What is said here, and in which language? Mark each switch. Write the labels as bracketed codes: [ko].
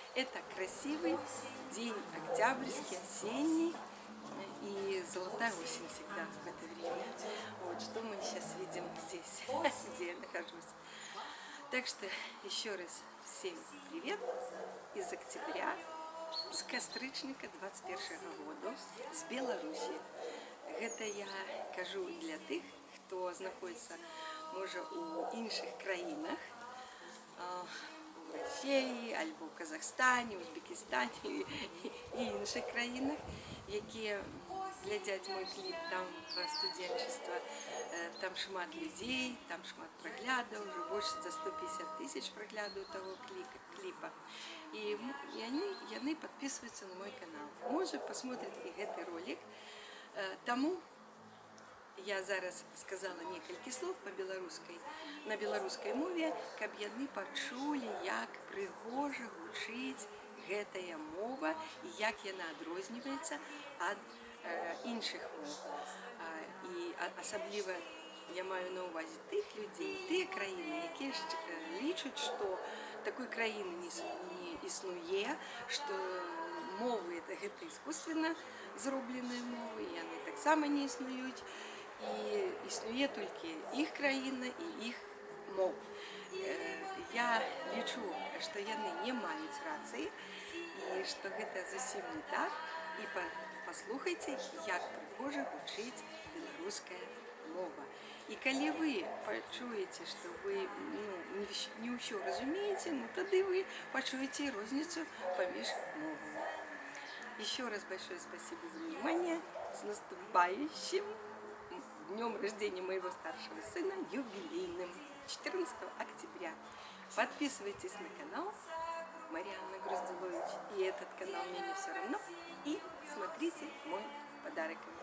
[ru] Это красивый день, октябрьский, осенний, и золотая осень всегда в это время. Вот что мы сейчас видим здесь, где я нахожусь. Так что еще раз всем привет из октября, [be] з Кастрычніка 21-го году, з Беларусі. Гэта я кажу для тых, хто знаходіцца, можа, у іншых краінах, у Росіі, альбо ў Казахстане, Узбекістане і іншых краінах, якія глядзяць мой кліп там пра студэнчыства. Там шмат людзей, там шмат праглядаў, [ru] уже больше [be] за 150 тысяч праглядаў того кліпа. [ru] И [be] яны [ru] подписываются на мой канал. [be] Можа, [ru] посмотрят [be] и гэты ролик. Таму я зараз сказала некалькі слов на беларускай мове, каб яны пачулі, як прыгожа гучыць гэтая мова і як яна адрозніваецца ад іншых мов. І асабліва я маю на увазе тых людзей, тыя краіны, якія лічаць, што такой краіны не існуе, што мовы гэта искусственно зробленыя мовы, і яны таксама не існуюць, і існуе толькі іх краіна і іх мов. Я лічу, што яны не маюць рацыі, і што гэта зусім не так, і паслухайце, як прыгожа гучыць беларуская мова. І калі вы пачуеце, што вы не ўсё разумееце, ну тады вы пачуеце розніцу паміж мовамі. [ru] Еще раз большое спасибо за внимание. С наступающим днем рождения моего старшего сына, юбилейным, 14 октября. Подписывайтесь на канал Марианна Груздилович, и этот канал «Мне не все равно», и смотрите мой подарок.